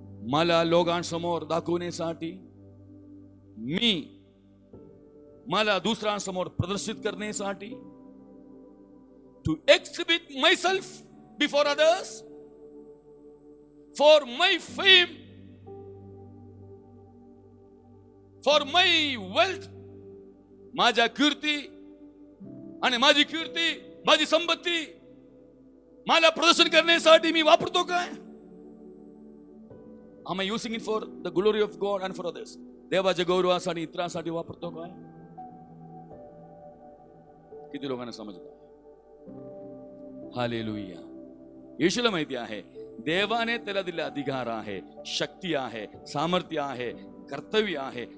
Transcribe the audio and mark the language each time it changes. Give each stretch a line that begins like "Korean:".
Marathi: मला लोकांसमोर दाखवण्यासाठी, मला दुसऱ्यांसमोर प्रदर्शित करण्यासाठी,
English: to exhibit myself before others, for my fame, for my wealth,
Marathi: माझ्या कीर्ती आणि माझी कीर्ती, माझी संपत्ती मला प्रदर्शन करण्यासाठी मी वापरतो काय?
English: Am I using it for the glory of God and for others?
Marathi: देवाच्या गौरवासाठी, इतरांसाठी वापरतो काय? किती लोकांना समजतं? हालेलुया. येशूला माहिती आहे देवाने त्याला दिले अधिकार आहे, शक्ती आहे, सामर्थ्य आहे, कर्तव्य आहे.